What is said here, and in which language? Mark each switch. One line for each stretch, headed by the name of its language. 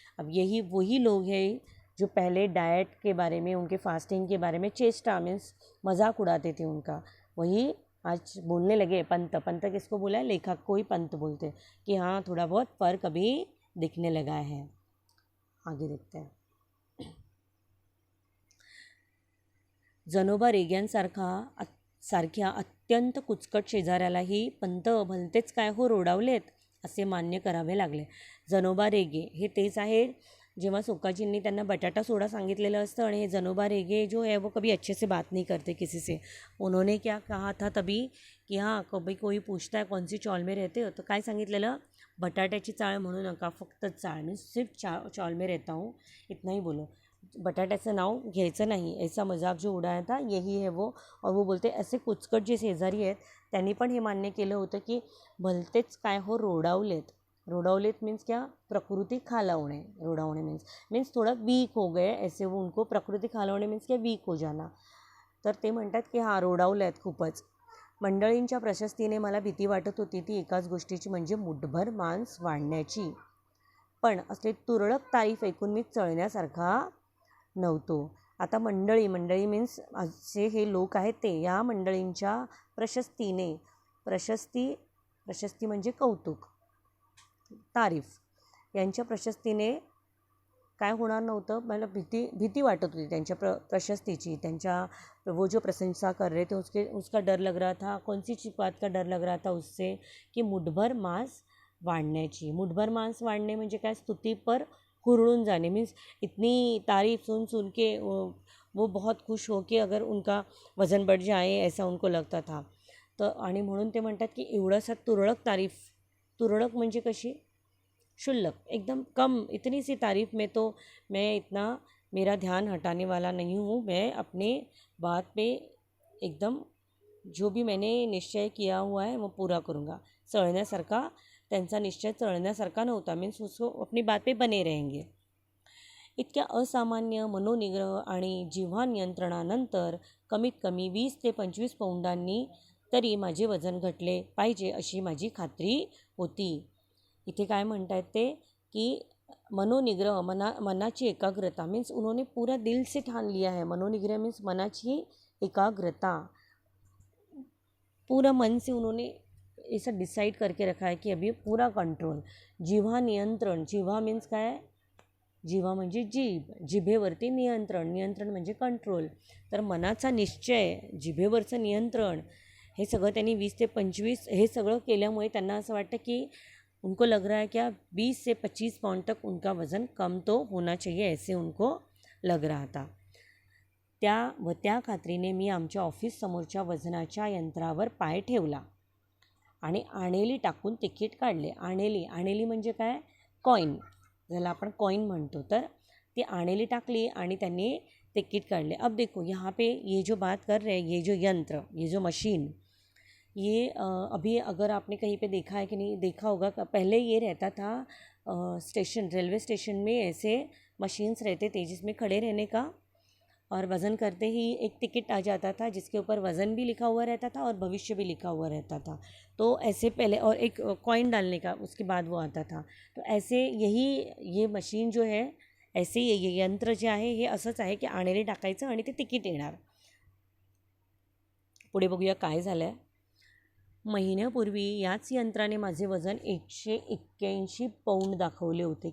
Hindi: अब यही वही लोग हैं जो पहले डाइट के बारे में, उनके फास्टिंग के बारे में चेष्टा मीन्स मजाक उड़ाते थे उनका, वही आज बोलने लगे. पंत किसको बोला है, लेखक को ही पंत बोलते कि हाँ थोड़ा बहुत फ़र्क अभी दिखने लगा है. आगे देखते हैं.
Marathi: जनोबा रेग्यांसारख्या अत्यंत कुचकट शेजाऱ्यालाही पंत भलतेच काय हो रोडावलेत असे मान्य करावे लागले. जनोबा रेगे हे तेच आहे जेव्हा सोकाजींनी त्यांना बटाटा सोडा सांगितलेलं असतं आणि हे जनोबा रेगे
Hindi: जो है वो कभी अच्छे से बात नहीं करते किसी से. उन्होंने क्या कहा था तभी कि हाँ कभी कोई पूछता है कौन सी चौल में रहते हो तो
Marathi: काय सांगितलेलं, बटाट्याची चाळ म्हणू नका, फक्त चाळ,
Hindi: मीन्स सिर्फ चौल में रहता हूँ इतना ही बोलो,
Marathi: बटाट्याचं नाव घ्यायचं नाही.
Hindi: ऐसा मजाक जो उडाया था यही है वो. और वो बोलते
Marathi: असे कुचकट जे शेजारी आहेत त्यांनी पण हे मान्य केलं होतं की भलतेच काय हो रोडावलेत मीन्स क्या, प्रकृति खालावणे.
Hindi: रोडावणे मीन्स थोड़ा वीक हो गए, ऐसे वो उनको प्रकृति खालावणे मीन्स क्या वीक हो जाना.
Marathi: तर ते म्हणतात की हां रोडावलेत खूपच. मंडळींच्या प्रशस्तीने मला भीती वाटत होती ती एकाच गोष्टीची, म्हणजे मुठभर मांस वाढण्याची. पण असले तुरळक तारीफ ऐकून मी चळण्यासारखा नव्हतो. आता मंडळी मीन्स असे हे लोक आहेत ते, या मंडळींच्या प्रशस्तीने, प्रशस्ती म्हणजे कौतुक, तारीफ, यांच्या प्रशस्तीने काय होणार नव्हतं. मला भीती वाटत होती त्यांच्या प्रशस्तीची.
Hindi: त्यांच्या वो जो प्रशंसा कर रहे थे उसका डर लग रहा था. कौन सी बात का डर लग रहा था उससे,
Marathi: की मुठभर मांस वाढण्याची. मुठभर मांस वाढणे म्हणजे काय, स्तुती पर हुरळून जाणे.
Hindi: मीन्स इतनी तारीफ सुन के वो बहुत खुश हो कि अगर उनका वज़न बढ़ जाए ऐसा उनको लगता था.
Marathi: तर आणि म्हणून ते म्हणतात की एवढंसं तुरळक तारीफ, तुरळक म्हणजे कशी, शुल्लक,
Hindi: एकदम कम, इतनी सी तारीफ़ में तो मैं इतना, मेरा ध्यान हटाने वाला नहीं हूँ. मैं अपने बात पे एकदम जो भी मैंने निश्चय किया हुआ है वो पूरा करूँगा.
Marathi: चळण्यासारखा त्यांचा निश्चय चळण्यासारखा नव्हता.
Hindi: मीन्स उसको अपनी बात पे बने रहेंगे.
Marathi: इतक्या असामान्य मनोनिग्रह आणि जिव्हा नियंत्रणानंतर कमीत कमी 20 ते 25 पौंडांनी तरी माझे वजन घटले पाहिजे अशी माझी खात्री होती. इथे काय म्हणतात ते की मनोनिग्रह, मनाची एकाग्रता,
Hindi: मीन्स उन्होंने पूरा दिल से ठान लिया है. मनोनिग्रह मीन्स मनाची एकाग्रता, पूरा मन से उन्होंने ऐसा डिसाइड करके रखा है की अभी पूरा कंट्रोल.
Marathi: जिव्हा नियंत्रण, जिव्हा मीन्स काय, जिव्हा म्हणजे जीभ, जिभेवरती नियंत्रण, नियंत्रण म्हणजे कंट्रोल. तर मनाचा निश्चय, जिभेवरचं नियंत्रण, हे सगळं त्यांनी 20 ते 25 हे सगळं केल्यामुळे त्यांना असं वाटतं की
Hindi: उनको लग रहा है क्या 20 से 25 पाउंड तक उनका वज़न कम तो होना चाहिए, ऐसे उनको लग रहा था.
Marathi: त्या खात्रीने मी आमच्या ऑफिस समोरच्या वजनाच्या यंत्रावर पाय ठेवला आणि आणेली टाकून तिकीट काढले. आणेली म्हणजे काय, कॉईन, ज्याला आपण कॉईन म्हणतो. तर ती आणेली टाकली आणि त्यांनी तिकीट काढले.
Hindi: अब देखो यहाँ पे ये जो बात कर रहे हैं, ये जो यंत्र, ये जो मशीन, ये अभी अगर आपने कहीं पे देखा है कि नहीं देखा होगा, पहले ये रहता था स्टेशन, रेलवे स्टेशन में ऐसे मशीन्स रहते थे जिसमें खड़े रहने का, और वज़न करते ही एक टिकट आ जाता था जिसके ऊपर वज़न भी लिखा हुआ रहता था और भविष्य भी लिखा हुआ रहता था. तो ऐसे पहले, और एक कॉइन डालने का उसके बाद वो आता था. तो ऐसे यही ये मशीन जो है, ऐसे ये यंत्र
Marathi: जे आहे हे असंच आहे की आणेली टाकायचं आणि ते तिकीट येणार. पुढे बघूया काय झालं आहे. महिन्यापूर्वी याच यंत्राने माझे वजन 181 पौंड दाखवले होते.